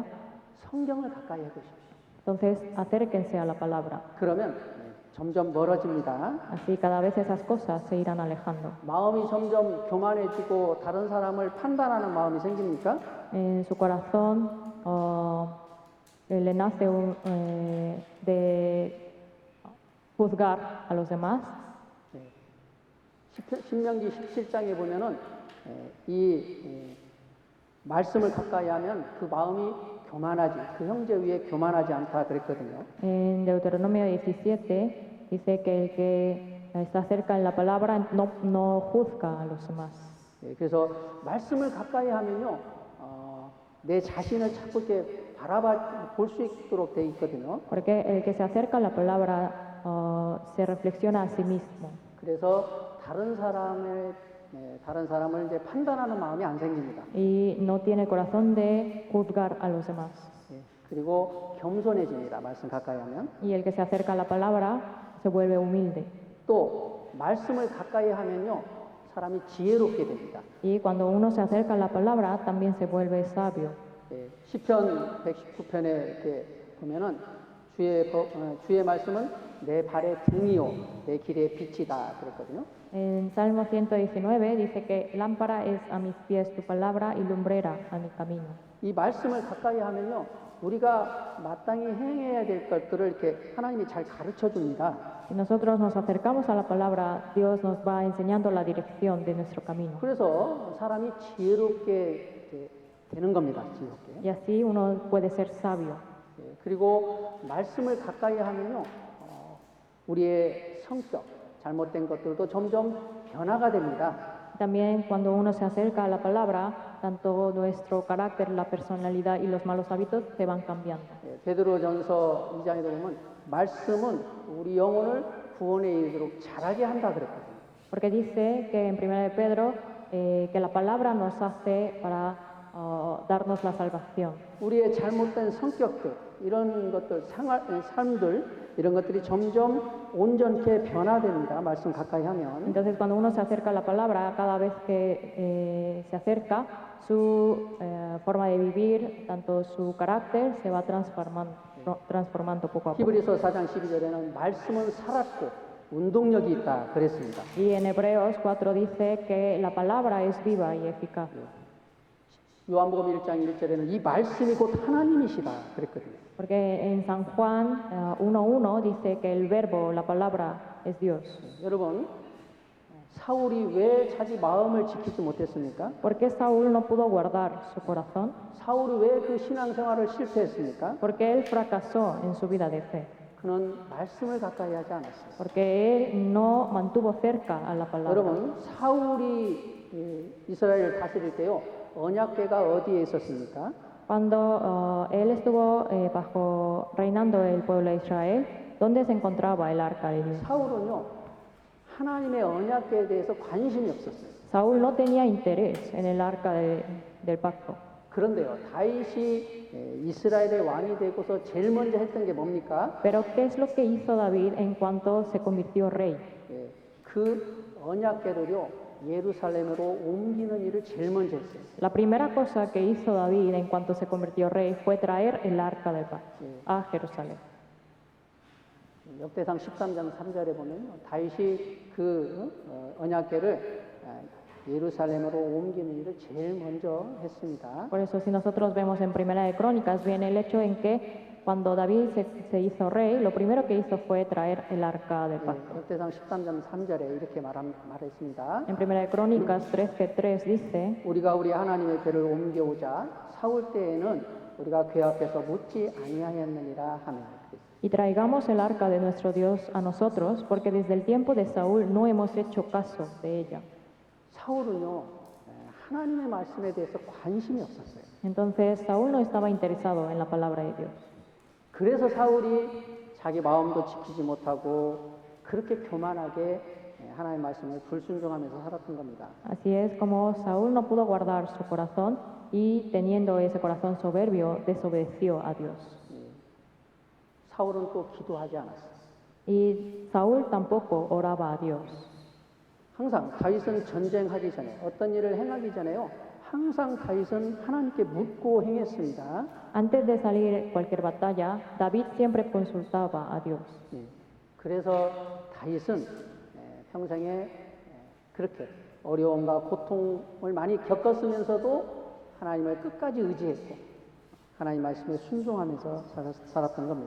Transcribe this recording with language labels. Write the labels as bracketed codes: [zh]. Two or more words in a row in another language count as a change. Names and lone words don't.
[ko] 성경을 가까이 해보십시오. [es] Entonces, acérquense a la palabra. [ko] 그러면 점점 멀어집니다. [es] Así cada vez esas cosas se irán alejando. [ko] 마음이 점점 교만해지고 다른 사람을 판단하는 마음이 생깁니까? [es] En su corazón le nace de juzgar a los demás. [ko] 신명기 17장에 보면은 이 말씀을 가까이 하면 그 마음이 교만하지 그 형제 위에 교만하지 않다 그랬거든요. [es] En Deuteronomio 17 dice que el que está cerca en la palabra no juzga a los demás. [ko] 그래서 말씀을 가까이 하면요 내 자신을 자꾸 이렇게 바라봐 볼 수 있도록 돼 있거든요. [es] Porque el que se acerca a la palabra se reflexiona a sí mismo. [ko] 그래서 다른 사람을 이제 판단하는 마음이 안 생깁니다. [es] Y no tiene corazón de juzgar a los demás. [ko] 예, 그리고 겸손해집니다. 말씀 가까이 하면. [es] Y el que se acerca a la palabra se vuelve humilde. [ko] 또 말씀을 가까이 하면요, 사람이 지혜롭게 됩니다. [es] Y cuando uno se acerca a la palabra también se vuelve sabio. [ko] 예, 시편 119편에 이렇게 보면은 주의 말씀은 내 발의 등이요 내 길의 빛이다 그랬거든요. [es] En Salmo 119 dice que lámpara es a mis pies tu palabra y lumbrera a mi camino. [ko] 이 말씀을 가까이 하면요, 우리가 마땅히 행해야 될 것들을 이렇게 하나님이 잘 가르쳐 줍니다. [es] Si nosotros nos acercamos a la palabra, Dios nos va enseñando la dirección de nuestro camino. [ko] 그래서 사람이 지혜롭게 이제 되는 겁니다. 지혜롭게. [es] Y así uno puede ser sabio. [ko] 예, 그리고 말씀을 가까이 하면요, 우리의 성격, 잘못된 것들도 점점 변화가 됩니다. [es] También cuando uno se acerca a la palabra, tanto nuestro carácter, la personalidad y los malos hábitos se van cambiando. [ko] 예, 베드로전서 2장에도 보면 말씀은 우리 영혼을 구원에 이르도록 자라게 한다 그랬거든요. [es] Porque dice que en 1 de Pedro que la palabra nos hace para darnos la salvación. [ko] 우리의 잘못된 성격들, 이런 것들, 삶들, 이런 것들이 점점 온전케 변화됩니다. 말씀 가까이 하면. [es] Entonces cuando uno se acerca a la palabra, cada vez que se acerca, su forma de vivir, tanto su carácter, se va transformando poco a poco. [ko] 히브리서 4장 12절에는 말씀은 살았고 운동력이 있다 그랬습니다. [es] Y en Hebreos 4 dice que la palabra es viva y eficaz. [ko] 요한복음 1장 1절에는 이 말씀이 곧 하나님이시다 그랬거든요. [es] Porque en San Juan 1:1 dice que el verbo, la palabra, es Dios. [ko] 여러분, 사울이 왜 자기 마음을 지키지 못했습니까? [es] ¿Por qué Saúl no pudo guardar su corazón? [ko] 사울이 왜 그 신앙생활을 실패했습니까? [es] Porque él fracasó en su vida de fe. [ko] 그는 말씀을 가까이 하지 않았어요. [es] Porque él no mantuvo cerca a la palabra. [ko] 여러분, 사울이 이스라엘을 다스릴 때요, 언약궤가 어디에 있었습니까? [es] Cuando él estuvo reinando el pueblo de Israel, ¿dónde se encontraba el arca de Dios? [ko] 사울은요, 하나님의 언약궤에 대해서 관심이 없었어요. [es] Saúl no tenía interés en el arca del pacto. [ko] 그런데요, 다윗이 이스라엘의 왕이 되고서 제일 먼저 했던 게 뭡니까? [es] Pero ¿qué es lo que hizo David en cuanto se convirtió rey? [ko] 그 언약궤를요, 예루살렘으로 옮기는 일을 제일 먼저 했어요. [es] La primera cosa que hizo David en cuanto se convirtió rey fue traer el arca del pacto a Jerusalén. [ko] 역대상 13장 3절에 보면 다윗이 그 언약궤를 예루살렘으로 옮기는 일을 제일 먼저 했습니다. [es] Por eso si nosotros vemos en Primera de Crónicas viene el hecho en que cuando David se hizo rey, lo primero que hizo fue traer el arca del pacto. [ko] 역대상 13장 3절에 이렇게 말했습니다. [es] En Primera de Crónicas 13:3 dice, [ko] 우리가 우리 하나님의 궤를 옮겨오자 사울 때에는 우리가 궤 앞에서 묻지 아니하였느니라 하며. [es] y traigamos el arca de nuestro Dios a nosotros, porque desde el tiempo de Saúl no hemos hecho caso de ella. [ko] 사울은요, 하나님의 말씀에 대해서 관심이 없었어요. [es] Entonces Saúl no estaba interesado en la palabra de Dios. [ko] 그래서 사울이 자기 마음도 지키지 못하고 그렇게 교만하게 하나님의 말씀을 불순종하면서 살았던 겁니다. [es] Así es como Saúl no pudo guardar su corazón y teniendo ese corazón soberbio desobedeció a Dios. [ko] 사울은 또 기도하지 않았어요. [es] Y Saúl tampoco oraba a Dios. [ko] 항상 다윗은 전쟁하기 전에 어떤 일을 행하기 전에요, 항상 다윗은 하나님께 묻고 행했습니다. [es] Antes de salir cualquier batalla, David siempre consultaba a Dios. [ko] 그래서 다윗은 평생에 그렇게 어려움과 고통을 많이 겪었으면서도 하나님을 끝까지 의지했고 하나님 말씀에 순종하면서 살았던 겁니다.